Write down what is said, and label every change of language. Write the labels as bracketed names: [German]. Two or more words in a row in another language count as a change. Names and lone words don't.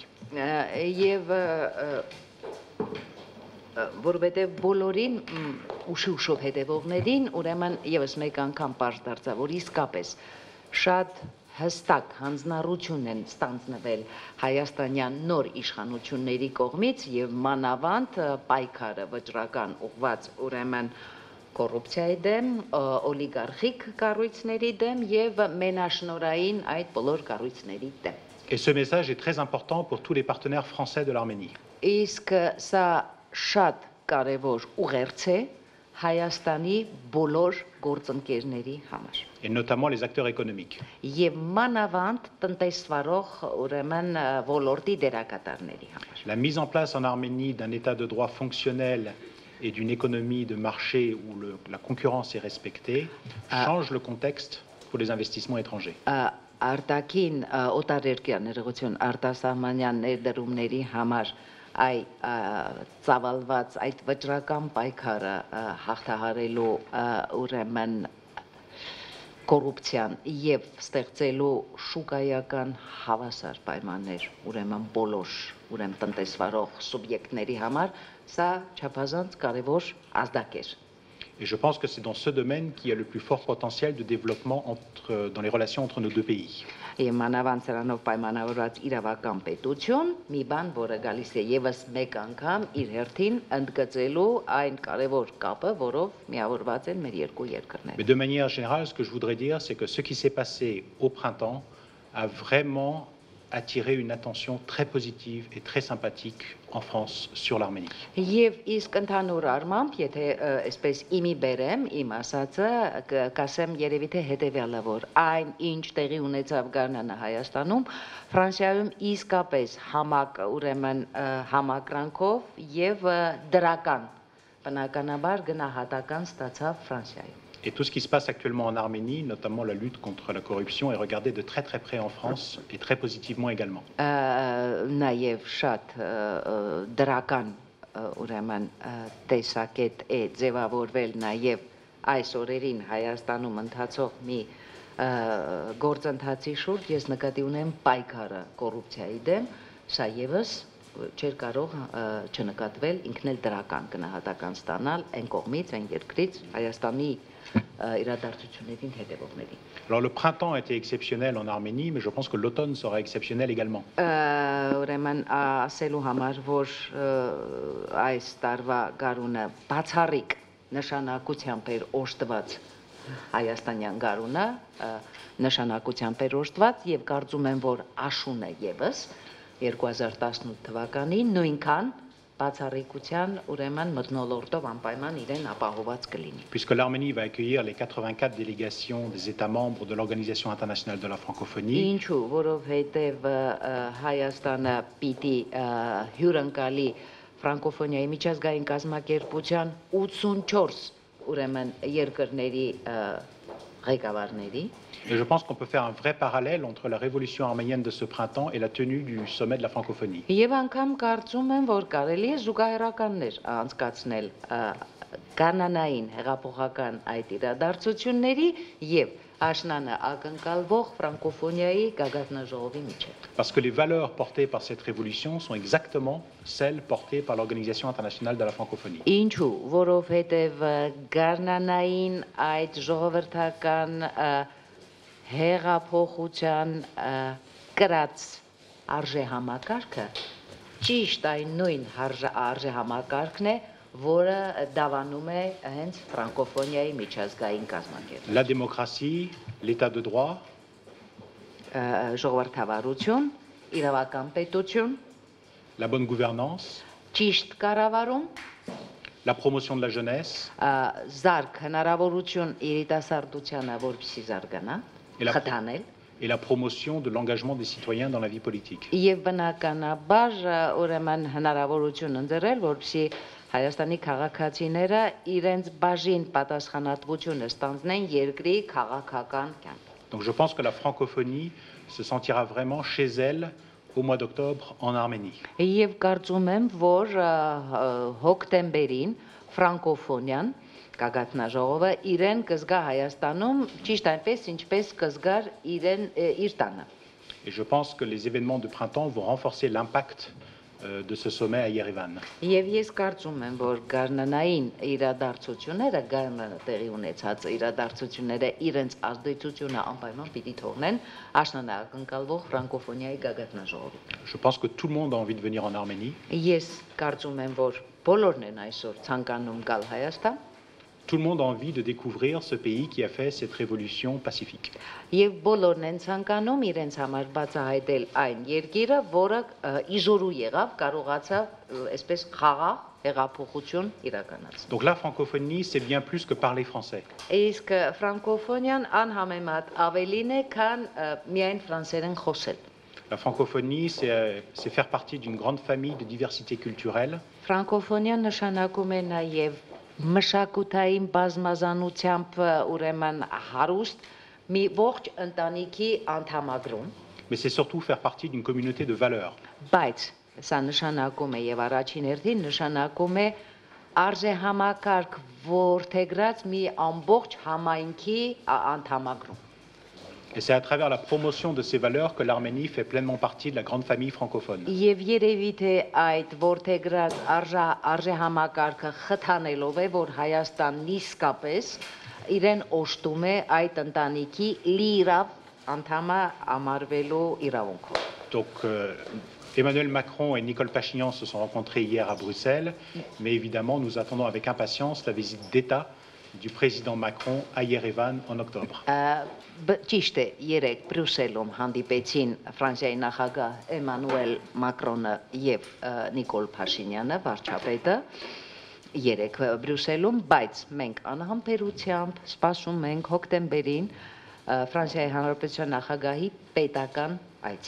[Armenian] Եվ որովհետև բոլորին ուշով հետևողներին ուրեմն եւս մեկ անգամ պարզ դարձավ, որ իսկապես շատ հստակ հանձնառություն են ստանձնվել հայաստանյան նոր իշխանությունների կողմից եւ մանավանդ պայքարը վճռական ուղված ուրեմն կոռուպցիայի դեմ, օլիգարխիկ կառույցների դեմ եւ մենաշնորային այդ բոլոր կառույցների դեմ։ [French] Et ce message est très important pour tous les partenaires français de l'Arménie. [Armenian] Իսկ սա շատ կարևոր ուղերձ է Հայաստանի բոլոր գործընկերների համար։ [French] Et notamment les acteurs économiques. [Armenian] Եվ մանավանդ տնտեսվարող ուրեմն ոլորտի դերակատարների համար։ [French] La mise en place en Arménie d'un état de droit fonctionnel et d'une économie de marché où la concurrence est respectée change le contexte pour les investissements étrangers. [Armenian] արտաքին օտարերկրյա ներողություն արտասահմանյան ներդրումների համար այ ծավալված այդ վճռական պայքարը հաղթահարելու ուրեմն կոռուպցիան եւ ստեղծելու շուկայական հավասար պայմաններ ուրեմն բոլոր ուրեմն տնտեսվարող սուբյեկտների համար սա չափազանց կարևոր ազդակ էր [French] Et je pense que c'est dans ce domaine qu'il y a le plus fort potentiel de développement dans les relations entre nos deux pays. [Armenian] Եվ մանավանդ սրանով պայմանավորված իրավական պետություն մի բան, որը գալիս է եւս մեկ անգամ իր հերթին ընդգծելու այն կարևոր կապը, որով միավորված են մեր երկու երկրները։ [French] Mais de manière générale, ce que je voudrais dire, c'est que ce qui s'est passé au printemps a vraiment attiré une attention très positive et très sympathique en France sur l'Arménie. [Armenian] Եվ իսկ ընդհանուր առմամբ, եթե այսպես իմի բերեմ, իմ ասածը կասեմ երևի թե հետեւյալը, որ այն ինչ տեղի ունեցավ Գարնանը Հայաստանում, Ֆրանսիայում իսկապես ուրեմն համակրանքով եւ դրական բնականաբար գնահատական ստացավ Ֆրանսիայում։ [French] Et tout ce qui se passe actuellement en Arménie, notamment la lutte contre la corruption, est regardé de très très près en France et très positivement également. [Armenian] Նաև շատ դրական ուրեմն տեսակետ է ձևավորվել նաև այս օրերին Հայաստանում ընթացող մի գործընթացի շուրջ ես նկատի ունեմ պայքարը կոռուպցիայի դեմ, սա եւս չէր կարող չնկատվել ինքն էլ դրական գնահատական ստանալ այն կողմից, այն երկրից Հայաստանի իրադարձություններին հետևողների։ [French] Alors le printemps a été exceptionnel en Arménie, mais je pense que l'automne sera exceptionnel également. [Armenian] Ուրեմն ասելու համար, որ այս տարվա գարունը բացառիկ նշանակությամբ էր օժտված հայաստանյան գարունը, նշանակությամբ էր օժտված եւ կարծում եմ, որ աշուն է եւս 2018 թվականին նույնքան բացառիկության ուրեմն մթնոլորտով անպայման իրեն ապահոված կլինի։ [French] Puisque l'Arménie va accueillir les 84 délégations des États membres de l'Organisation internationale de la francophonie. [Armenian] Ինչու, որովհետև Հայաստանը պիտի հյուրընկալի ֆրանկոֆոնիայի միջազգային կազմակերպության 84 ուրեմն երկրների ղեկավարների [French] Et je pense qu'on peut faire un vrai parallèle entre la révolution arménienne de ce printemps et la tenue du sommet de la francophonie. [Armenian] Եվ անգամ կարծում եմ, որ կարելի է զուգահեռականներ անցկացնել կանանային հեղափոխական այդ իրադարձությունների եւ աշնանը ակնկալվող ֆրանկոֆոնիայի գագաթնաժողովի միջեւ։ [French] Parce que les valeurs portées par cette révolution sont exactement celles portées par l'Organisation internationale de la francophonie. [Armenian] Ինչու, որովհետեւ գարնանային այդ ժողովրդական հեղափոխության կրած արժե համակարգը ճիշտ այն նույն արժե համակարգն է, որը դավանում է հենց ֆրանկոֆոնիայի միջազգային կազմակերպություն։ [French] La démocratie, l'état de droit, [Armenian] ժողովրդավարություն, իրավական պետություն, [French] la bonne gouvernance, [Armenian] ճիշտ կառավարում, [French] la promotion de la jeunesse, [Armenian] զարգ հնարավորություն երիտասարդությանը, որպեսզի զարգանա, խթանել [French] et la promotion de l'engagement des citoyens dans la vie politique. [Armenian] Եվ բնականաբար ուրեմն հնարավորություն ընձեռել, որպեսզի Հայաստանի քաղաքացիները իրենց բաժին պատասխանատվությունը ստանձնեն երկրի քաղաքական կյանքում։ [French] Donc je pense que la francophonie se sentira vraiment chez elle au mois d'octobre en Arménie. [Armenian] Եվ կարծում եմ, որ հոկտեմբերին ֆրանկոֆոնիան գագաթնաժողովը իրեն կզգա Հայաստանում ճիշտ այնպես, ինչպես կզգար իրեն իր տանը։ [French] Et je pense que les événements de printemps vont renforcer l'impact de ce sommet à Yerevan. [Armenian] Եվ ես կարծում եմ, որ գարնանային իրադարձությունները, գարնանը տեղի ունեցած իրադարձությունները իրենց ազդեցությունը անպայման պիտի թողնեն աշնանը ակնկալվող ֆրանկոֆոնիայի գագաթնաժողովի։ [French] Je pense que tout le monde a envie de venir en Arménie. [Armenian] Ես կարծում եմ, որ բոլորն են այսօր ցանկանում գալ Հայաստան։ [French] Tout le monde a envie de découvrir ce pays qui a fait cette révolution pacifique. [Armenian] Եվ բոլորն են ցանկանում իրենց համար բացահայտել այն երկիրը, որը իժորու եղավ, կարողացավ այսպես խաղաղ հեղափոխություն իրականացնել։ [French] Donc la francophonie, c'est bien plus que parler français. [Armenian] Իսկ ֆրանկոֆոնիան անհամեմատ ավելին է, քան միայն ֆրանսերեն խոսել։ [French] La francophonie, c'est faire partie d'une grande famille de diversité culturelle. [Armenian] Ֆրանկոֆոնիան նշանակում է նաև մշակութային բազմազանությամբ ուրեմն հարուստ մի ողջ ընտանիքի անդամագրում, [French] mais c'est surtout faire partie d'une communauté de valeurs. [Armenian] բայց սա նշանակում է եւ առաջին հերթին նշանակում է արժեհամակարգ որդեգրած մի ամբողջ համայնքի անդամագրում։ [French] Et c'est à travers la promotion de ces valeurs que l'Arménie fait pleinement partie de la grande famille francophone. [Armenian] Եվ երևի թե այդ որդեգրած արժեհամակարգը խթանելով է, որ Հայաստանն իսկապես իրեն օժտում է այդ ընտանիքի լիիրավ անդամը ամարվելու իրավունքով։ [French] Donc Emmanuel Macron et Nicole Pachinian se sont rencontrés hier à Bruxelles, mais évidemment nous attendons avec impatience la visite d'État du président Macron à Yerevan en octobre. [Armenian] Ճիշտ է, երեք Բրյուսելում հանդիպեցին Ֆրանսիայի նախագահ Էմանուել Մակրոնը եւ Նիկոլ Փաշինյանը, վարչապետը, երեք Բրյուսելում, բայց մենք անհամբերությամբ սպասում ենք հոկտեմբերին Ֆրանսիայի Հանրապետության նախագահի պետական այցի։